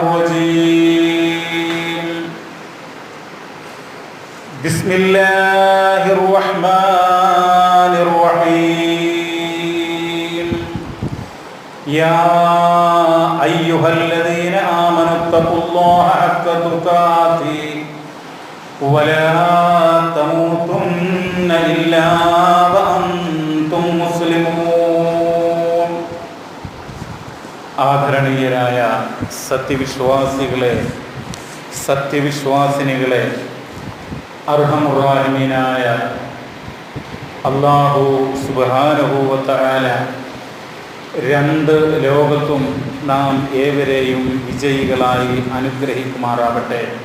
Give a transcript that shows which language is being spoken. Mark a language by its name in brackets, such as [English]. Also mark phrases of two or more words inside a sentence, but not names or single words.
[Arabic] الرجيم بسم الله الرحمن الرحيم يا أيها الذين آمنوا اتقوا الله حق تقاته ولا تموتن إلا وأنتم مسلمون [Malayalam] ആദരണീയരായ സത്യവിശ്വാസികളെ സത്യവിശ്വാസിനികളെ അർഹമുറാഹിമീനായ അല്ലാഹു [Arabic] سبحانه وتعالى [Malayalam] രണ്ട് ലോകത്തും നാം ഏവരെയും വിജയികളായി അനുഗ്രഹിക്കുമാറാവട്ടെ.